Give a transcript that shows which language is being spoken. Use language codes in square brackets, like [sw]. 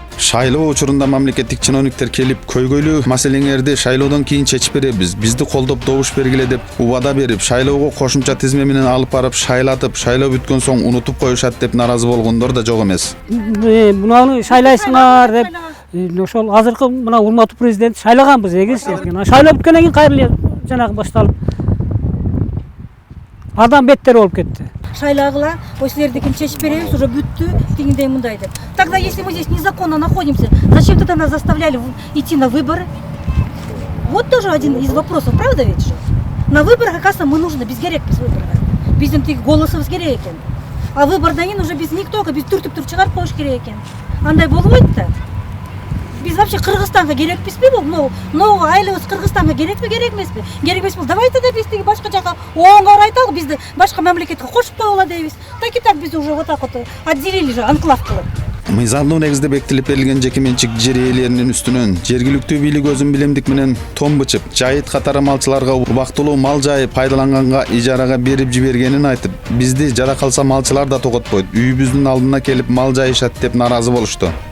[ky] Шайлоо учурунда мамлекеттик чиновниктер келип көйгөйлүү маселеңерди шайлоодон кийин чечип беребиз, бизди колдоп добуш бергиле деп убада берип, шайлоого кошумча тизме менен алып барып шайлатып, шайлоо бүткөн соң унутуп коюшат деп наразы болгондор да жок эмес. Мунаны шайлайсыңар деп, ошол азыркы мына урматтуу президент шайлаганбыз эгерчи. Шайлоо бүткөндөн кийин кайра жанагы башталып адам беттер болуп кетти. Шайлагыла, ой, силердикин чечип беребиз, уже бүттү, тигиндей мындай деп. [ru] Тогда если мы здесь незаконно находимся, зачем тогда нас заставляли идти на выборы? Вот тоже один из вопросов, правда ведь же? На выборах, оказывается, мы нужны, [ky] без керекпиз [ru] выборга. [ky] Биздин тиги голосубуз керек экен. А выбордан кийин уже биз никтого, биз түртүп чыгарып коюш керек экен. Андай болбойт да. Биз вообще Кыргызстанга керекпизби бул? Новый айлыбыз Кыргызстанга керекпи, керек эмеспи? Керек эмес болсо, [ru] давайте да [ky] биз тиги башка жака оңго карайталы, бизди башка мамлекетке кошуп койгула дейбиз. [ru] Так и так биз уже вот так вот отделили же, [ky] анклав кылып. Мыйзамдуу негизде бекитилип берилген жеке менчик жер ээлеринин үстүнөн жергиликтүү бийлик өзүн билимдик менен том бычып, жайыт катары малчыларга убактылуу мал жайы пайдаланганга ижарага берип жибергенин айтып, бизди жада калса малчылар да тоготпойт, үйүбүздүн алдына келип мал жайышат деп наразы болушту.